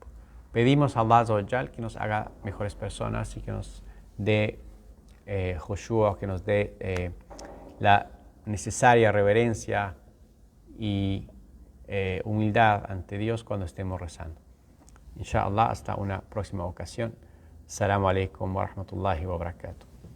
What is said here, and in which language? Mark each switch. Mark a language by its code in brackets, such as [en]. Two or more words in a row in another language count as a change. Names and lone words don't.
[es] Pedimos a Allah [ar] عز وجل [es] que nos haga mejores personas y que nos dé khushu', que nos dé la necesaria reverencia y humildad ante Dios cuando estemos rezando. Inshallah, hasta una próxima ocasión. [ar] السلام عليكم ورحمة الله وبركاته.